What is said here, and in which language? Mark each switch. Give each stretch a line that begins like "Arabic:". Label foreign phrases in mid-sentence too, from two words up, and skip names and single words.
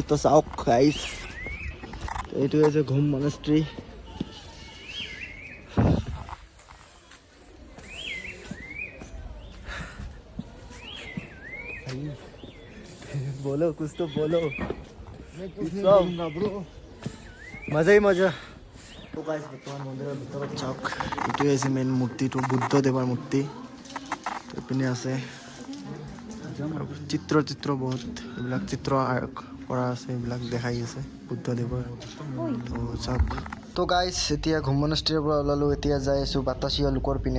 Assamese: তো চাওক গাইজ, এইটো হৈছে ঘুম মনেষ্ট্ৰী।
Hindi: बोलो कुछ तो बोलो। मजा ही मजा।
Assamese: তো গাইজ বৰ্তমান মন্দিৰৰ ভিতৰত চাওক, এইটোৱে হৈছে মেইন মূৰ্তিটো, বুদ্ধদেৱৰ মূৰ্তি। এইপিনে আছে চিত্ৰ বহুত, এইবিলাক চিত্ৰ কৰা আছে, এইবিলাক দেখাই আছে বুদ্ধদেৱৰ। তো চাওক। তো গাইজ এতিয়া ঘুম মনেষ্ট্ৰীৰ পৰা ওলালোঁ, এতিয়া যাই আছোঁ বাতাসিয়া লোকৰ পিনে।